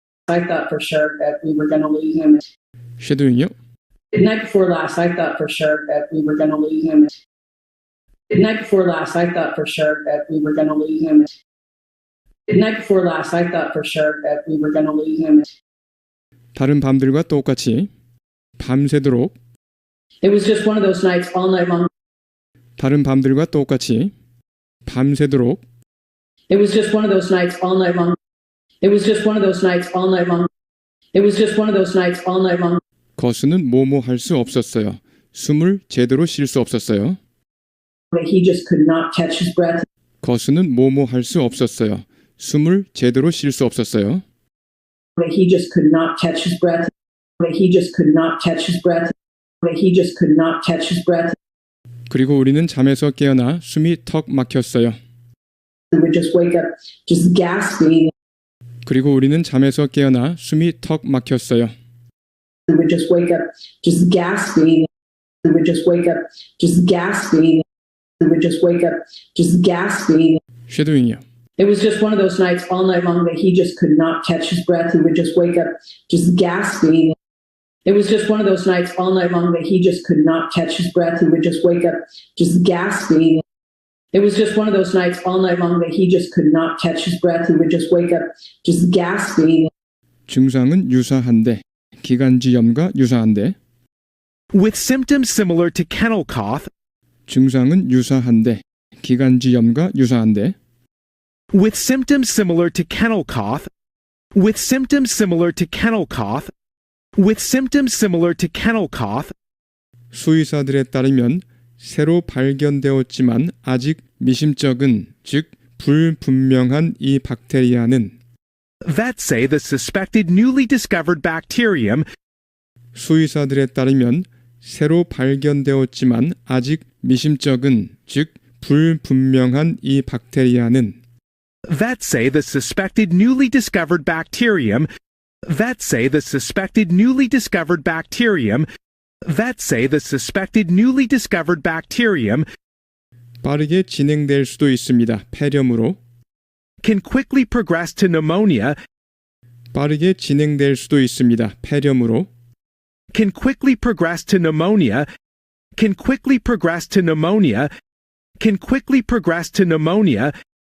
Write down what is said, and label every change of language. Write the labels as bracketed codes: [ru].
[en] I thought for sure that we were going to lose him. [ko] 쉐도잉이요? [en] The night before last, I thought for sure that we were going to lose him. The night before last, I thought for sure that we were going to lose him. The night before last, I thought for sure that we were going to lose him. [ko] 다른 밤들과 똑같이 밤새도록 [en] It was just one of those nights all night long. [ko] 다른 밤들과 똑같이 밤새도록 [en] It was just one of those nights all night long. It was just one of those nights all night long. It was just one of those nights all night long. [ko] 거스는 뭐뭐 할 수 없었어요. 숨을 제대로 쉴 수 없었어요. [en] He just could not catch his breath. [ko] 거스는 뭐뭐 할 수 없었어요. 숨을 제대로 쉴 수 없었어요. [en] He just could not catch his breath. He just could not catch his breath. He just could not catch his breath. [ko] 그리고 우리는 잠에서 깨어나 숨이 턱 막혔어요. [en] We would just wake up, just gasping. [ko] 그리고 우리는 잠에서 깨어나 숨이 턱 막혔어요. [en] We would just wake up, just gasping. We would just wake up, just gasping. We would just wake up, just gasping. [ko] 쉐도잉이요. [en] It was just one of those nights all night long that he just could not catch his breath. He would just wake up just gasping. It was just one of those nights all night long that he just could not catch his breath. He would just wake up just gasping. It was just one of those nights all night long that he just could not catch his breath. He would just wake up just gasping. [ko] 증상은 유사한데, 기관지염과 유사한데, [en] With symptoms similar to kennel cough, [ko] 증상은 유사한데, 기관지염과 유사한데, [en] with symptoms similar to kennel cough, with symptoms similar to kennel cough, with symptoms similar to kennel cough, [ko] 수의사들에 따르면 새로 발견되었지만 아직 미심쩍은, 즉 불분명한 이 박테리아는 [en] vets say the suspected newly discovered bacterium [ko] 수의사들에 따르면 새로 발견되었지만 아직 미심쩍은, 즉 불분명한 이 박테리아는 [en] vets say the suspected newly discovered bacterium vets say the suspected newly discovered bacterium vets say the suspected newly discovered bacterium [ko] 빠르게 진행될 수도 있습니다. 폐렴으로 [en] can quickly progress to pneumonia [ko] 빠르게 진행될 수도 있습니다. 폐렴으로 [en] can quickly progress to pneumonia can quickly progress to pneumonia can quickly progress to pneumonia